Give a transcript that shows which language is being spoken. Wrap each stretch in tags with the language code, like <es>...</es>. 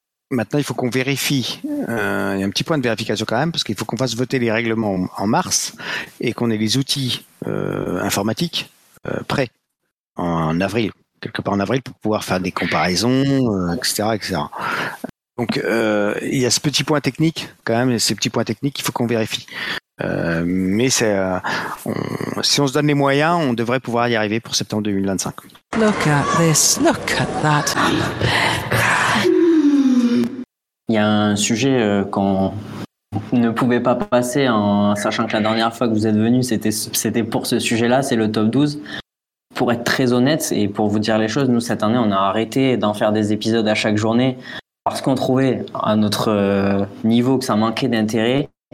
<fr>Maintenant, il faut qu'on vérifie. Il y a un petit point de vérification quand même, parce qu'il faut qu'on fasse voter les règlements en mars et qu'on ait les outils informatiques prêts en avril, quelque part en avril, pour pouvoir faire des comparaisons, etc. Donc, il y a ce petit point technique quand même, ces petits points techniques qu'il faut qu'on vérifie. Mais c'est, si on se donne les moyens, on devrait pouvoir y arriver pour septembre 2025.</fr> <en>Look at this, look at that.</en> <fr>Il y a un sujet qu'on ne pouvait pas passer en sachant que la dernière fois que vous êtes venu, c'était pour ce sujet-là, c'est le top 12. Pour être très honnête et pour vous dire les choses, nous, cette année, on a arrêté d'en faire des épisodes à chaque journée parce qu'on trouvait à notre niveau que ça manquait d'intérêt.</fr>